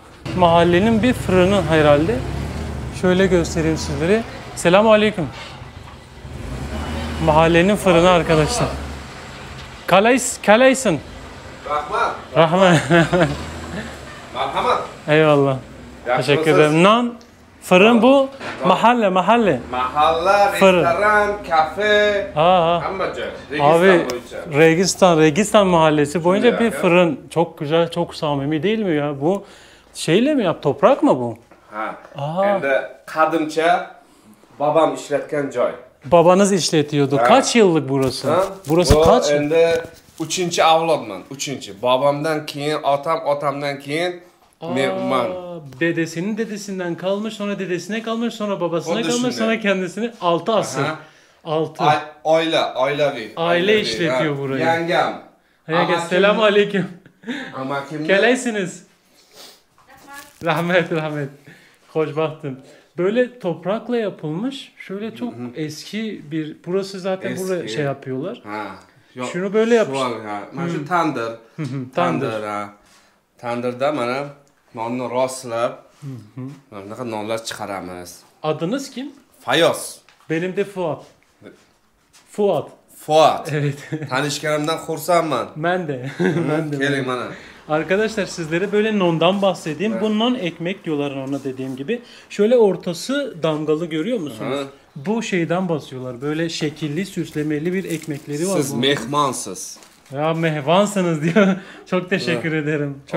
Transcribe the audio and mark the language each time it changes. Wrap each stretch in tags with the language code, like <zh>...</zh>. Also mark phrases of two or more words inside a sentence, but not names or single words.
<tr>Mahallenin bir fırını herhalde. Şöyle göstereyim sizlere.</tr> <ar>Selamun aleyküm.</ar> <tr>Mahallenin fırını arkadaşlar. Kalaysın.</tr> <uz>Rahmat. Rahmet.</uz> <tr>Merhamet. Eyvallah.</tr> <uz>Yaxshi</uz> <tr>Teşekkür</tr> <uz>bo'lasiz?</uz> <tr>ederim. Nan, fırın bu. Mahalle.</tr> <uz>Mahalla,</uz> <tr>Fırın.</tr> <uz>restoran, kafe, Ha. hamma joy.</uz> <tr>Abi</tr> <uz>Registon bo'yicha.</uz> <tr>Registan mahallesi boyunca Şuraya bir ya. fırın. Çok güzel, çok samimi değil mi ya? Bu şeyle mi yap? Toprak mı bu? Ha. Aa.</tr> <uz>Endi qadimcha babam ishlatgan joy.</uz> <tr>Babanız işletiyordu. Ha. Kaç yıllık burası? Ha? Burası Bu kaç?</tr> <uz>Endi 3-chi avlodman, 3-chi. Babamdan keyin otam, otamdan keyin men.</uz> <tr>Dedesinin dedesinden kalmış, sonra dedesine kalmış, sonra babasına</tr> <uz>Xuddi</uz> <tr>kalmış,</tr> <uz>shunday.</uz> <tr>sonra kendisini 6 asır. Aha. 6.</tr> <uz>Oilaviy.</uz> <tr>Aile işletiyor ha. burayı.</tr> <uz>Yangam.</uz> <ar>Selamun aleyküm.</ar> <uz>Amakim. Keleysiniz. Rahmet.</uz> <tr>Hoş baktın. Böyle toprakla yapılmış. Şöyle çok eski bir. Burası zaten Eski. buraya şey yapıyorlar. Ha. Yo, Şunu böyle şu yapmış. an, ha.</tr> <uz>Mana shu tandir.</uz> <tr>Tandır. ha.</tr> <uz>Tandirda mana nonni rostlab, mana bunaqa nonlar chiqaramiz.</uz> <tr>Adınız kim? Fayoz. Benim de Fuat. Fuat. Fuat. Evet.</tr> <uz>Tanishganimdan xursandman.</uz> <tr>Ben de.</tr> <uz>Keling mana.</uz> <tr>Arkadaşlar sizlere böyle nondan bahsedeyim. Bu non ekmek diyorlar ona dediğim gibi. Şöyle ortası damgalı görüyor musunuz? Hı. Bu şeyden basıyorlar. Böyle şekilli, süslemeli bir ekmekleri var. Siz bunun.</tr> <uz>mehmansız.</uz> <tr>Ya mehvansınız diyor. Çok teşekkür ederim. Çok</tr>